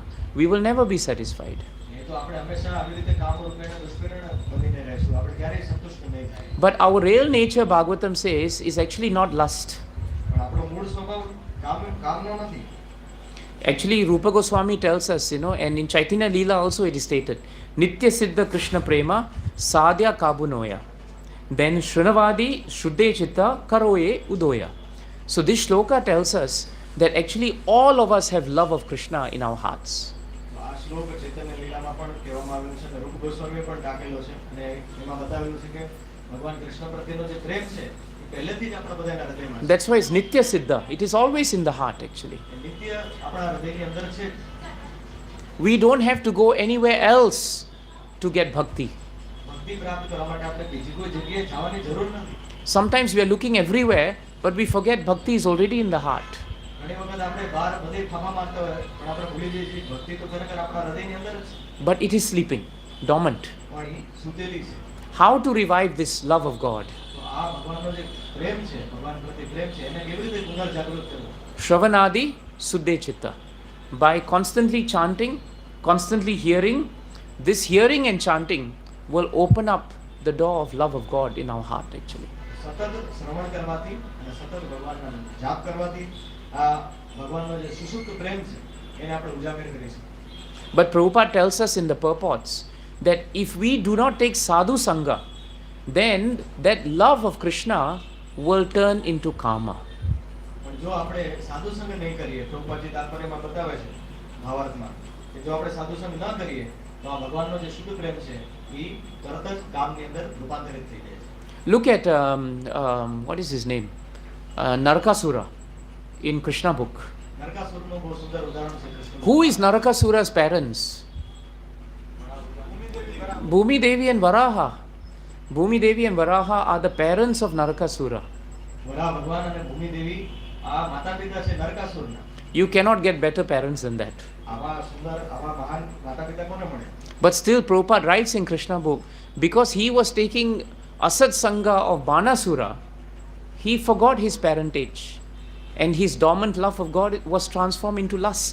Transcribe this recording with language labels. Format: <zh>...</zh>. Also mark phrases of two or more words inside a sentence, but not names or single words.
<en>We will never be satisfied.</en> <gu>એ તો આપણે હંમેશા આવી રીતે કામ રૂપેણ દુષ્પરિણામ બનીને રહીશું, આપણે ક્યારેય સંતુષ્ટ નહીં થાય.</gu> <en>But our real nature, Bhagavatam says, is actually not lust.</en> <gu>પણ આપણો મૂળ સ્વભાવ કામનો નથી.</gu> <en>Actually, Rupa Goswami tells us, and in Chaitanya Leela also it is stated,</en> <bn>নিত্য সিদ্ধ কৃষ্ণ প্রেম সাধ্য কভু নয়. Then শ্রবণাদি শুদ্ধ চিত্তে করয়ে উদয়.</bn> <en>So this shloka tells us that actually all of us have love of Krishna in our hearts.</en> <gu>આ શ્લોક ચૈતન્ય લીલામાં પણ કહેવામાં આવેલું છે અને રૂપ ગોસ્વામીએ પણ ટાંકેલો છે અને એમાં બતાવેલું છે કે ભગવાન કૃષ્ણ પ્રત્યેનો જે પ્રેમ છે એ પહેલેથી જ આપણા બધાના હૃદયમાં છે.</gu> <en>That's why it's</en> <bn>নিত্য সিদ্ধ.</bn> <en>It is always in the heart actually.</en> <gu>એ નિત્ય આપણા હૃદયની અંદર છે.</gu> <en>We don't have to go anywhere else to get bhakti.</en> <gu>ભક્તિ પ્રાપ્ત કરવા માટે આપણે બીજી કોઈ જગ્યાએ જવાની જરૂર નથી.</gu> <en>Sometimes we are looking everywhere, but we forget bhakti is already in the heart.</en> <gu>ઘણી વખત આપણે બહાર બધે ફાફા મારતા હોય પણ આપણે ભૂલી જઈએ છીએ ભક્તિ તો ખરેખર આપણા હૃદયની અંદર જ છે,</gu> <en>But it is sleeping, dormant.</en> <gu>પણ એ સૂતેલી છે.</gu> <en>How to revive this love of God?</en> <gu>તો આ ભગવાનનો જે પ્રેમ છે, ભગવાન પ્રત્યે પ્રેમ છે, એને કેવી રીતે પુનર્જાગૃત કરવો?</gu> <bn>শ্রবণাদি শুদ্ধ চিত্ত.</bn> <en>By constantly chanting, constantly hearing, this hearing and chanting will open up the door of love of God in our heart actually.</en> <gu>સતત શ્રવણ કરવાથી અને સતત ભગવાનના જાપ કરવાથી આ ભગવાનનો જે સુષુપ્ત પ્રેમ છે એને આપણે ઉજાગર કરીશું.</gu> <en>But Prabhupada tells us in the purports that if we do not take</en> <sa>साधु सङ्ग,</sa> <en>then that love of Krishna will turn into kama.</en> <gu>પણ જો આપણે સાધુ સંગ નહીં કરીએ, પ્રભુપાદજી તાત્પર્યમાં બતાવે છે ભાવાર્થમાં કે જો આપણે સાધુ સંગ ન કરીએ તો આ ભગવાનનો જે શુદ્ધ પ્રેમ છે એ તરત જ કામની અંદર રૂપાંતરિત થઈ જાય છે.</gu> <en>Look at what is his name? Narakasura in Krishna book.</en> <gu>નરકાસુરનું બહુ સુંદર ઉદાહરણ છે કૃષ્ણ.</gu> <en>Who is Narakasura's parents? Bhumi Devi and Varaha. Bhumi Devi and Varaha are the parents of Narakasura.</en> <gu>વરા ભગવાન અને ભૂમિ દેવી આ માતા પિતા છે નરકાસુરના.</gu> <en>You cannot get better parents than that.</en> <gu>આવા સુંદર આવા મહાન માતા પિતા કોને મળે?</gu> <en>But still Prabhupada writes in Krishna book, because he was taking</en> <sa>असत् सङ्ग</sa> <en>of Banasura, he forgot his parentage and his dormant love of God was transformed into lust.</en>